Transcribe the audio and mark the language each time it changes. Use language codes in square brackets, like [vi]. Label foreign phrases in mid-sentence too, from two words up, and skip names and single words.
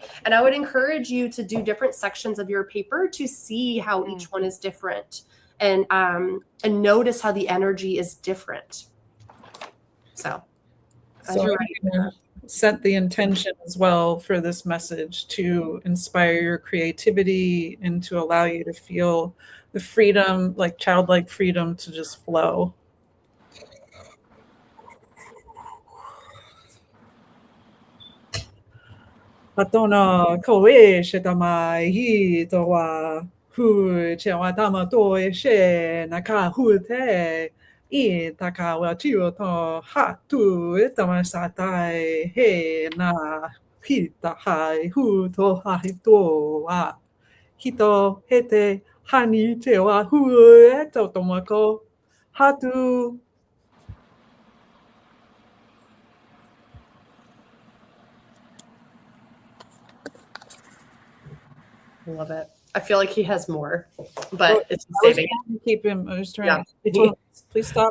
[en] And I would encourage you to do different sections of your paper to see how each one is different, and notice how the energy is different. So, as So you're I'm ready. gonna set the intention as well for this message to inspire your creativity and to allow you to feel the freedom, like childlike freedom, to just flow. Patona koe shetama hi towa hu chewa tama toe she naka hu te I taka wa tio to ha tu tama satai he na hita hai hu to hai to wa hito hete hani te wa hu e to tomako hatu. Love it. I feel like he has more, but Well, it's I was saving. trying to keep him. I was trying. Yeah. I told him, please stop.